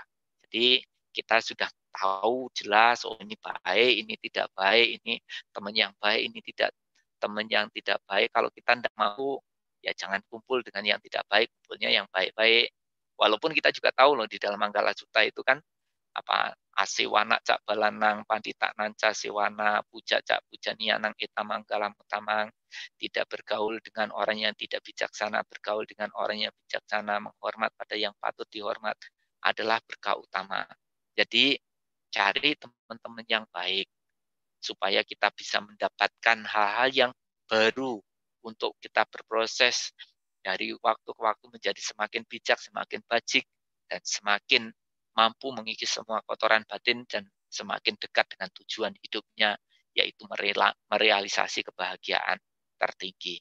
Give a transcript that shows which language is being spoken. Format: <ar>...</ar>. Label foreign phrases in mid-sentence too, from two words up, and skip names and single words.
<id>Jadi kita sudah tahu jelas, oh ini baik, ini tidak baik, ini teman yang baik, ini tidak teman yang tidak baik. Kalau kita tidak mau, ya jangan kumpul dengan yang tidak baik, kumpulnya yang baik-baik. Walaupun kita juga tahu loh di dalam Manggala Sutta itu kan apa</id> <pi>asewana cak balanang pandita nanca sewana puja cak pujanianang etamanggalam utamang,</pi> <id>tidak bergaul dengan orang yang tidak bijaksana, bergaul dengan orang yang bijaksana, menghormat pada yang patut dihormat adalah berkah utama. Jadi cari teman-teman yang baik supaya kita bisa mendapatkan hal-hal yang baru untuk kita berproses dari waktu ke waktu menjadi semakin bijak, semakin bajik, dan semakin mampu mengikis semua kotoran batin dan semakin dekat dengan tujuan hidupnya, yaitu merealisasi kebahagiaan tertinggi.</id>